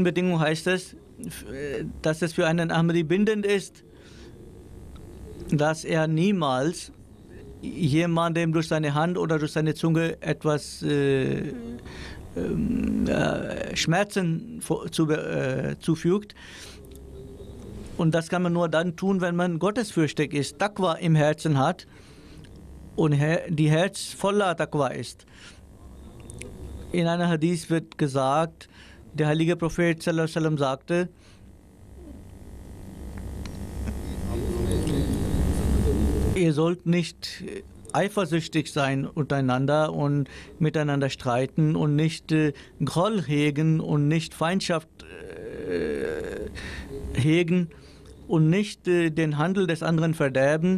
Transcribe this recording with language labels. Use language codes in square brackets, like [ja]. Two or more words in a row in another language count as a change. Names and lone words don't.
[de] Bedingung heißt es, dass es für einen Ahmadi bindend ist, dass er niemals jemandem durch seine Hand oder durch seine Zunge etwas Schmerzen zufügt. Und das kann man nur dann tun, wenn man gottesfürchtig ist, Taqwa im Herzen hat und die Herz voller Taqwa ist. In einer Hadith wird gesagt, der heilige Prophet [ar] صلى الله عليه وسلم [de] sagte, ihr sollt nicht eifersüchtig sein untereinander und miteinander streiten und nicht Groll hegen und nicht Feindschaft hegen und nicht den Handel des anderen verderben.